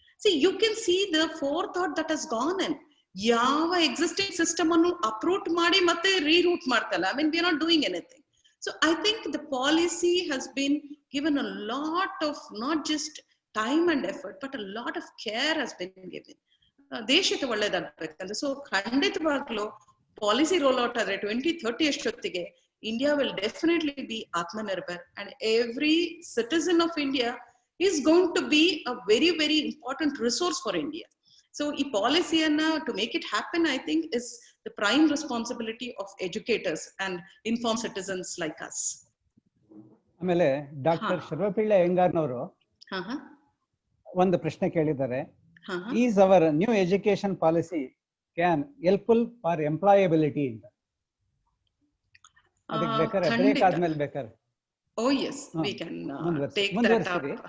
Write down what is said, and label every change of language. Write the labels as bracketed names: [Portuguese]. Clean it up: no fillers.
[English] See you can see the forethought that has gone in. [Kannada] ಯಾವ existing system ಅನ್ನು uproot ಮಾಡಿ ಮತ್ತೆ ರೀರೂಟ್ ಮಾಡ್ತಲ್ಲ. [English] I mean we are not doing anything. So I think the policy has been given a lot of not just time and effort, but a lot of care has been given. [Kannada] ದೇಶಕ್ಕೆ ಒಳ್ಳೇದಾಗ್ಬೇಕಂದ್ರೆ, so ಖಂಡಿತವಾಗ್ಲೂ policy roll out ಆದ್ರೆ 2030 ಅಷ್ಟೊತ್ತಿಗೆ [English] India will definitely be Atmanirbhar, and every citizen of India is going to be a very, very important resource for India. So, this policy to make it happen, I think, is the prime responsibility of educators and informed citizens like us. [Kannada] ಆಮೇಲೆ doctor ಶರ್ವಪಿಳ್ಳೆ ಅಯ್ಯಂಗಾರ್ನವರು ಒಂದು ಪ್ರಶ್ನೆ ಕೇಳಿದ್ದಾರೆ, [English] is our new education policy can helpful for employability [Kannada] ಅಂತ. ಅದಕ್ಕೆ ಬೇಕಾದ್ರೆ break ಆದ್ಮೇಲೆ ಬೇಕಾದ್ರೆ. [English] Oh yes, we can take that up.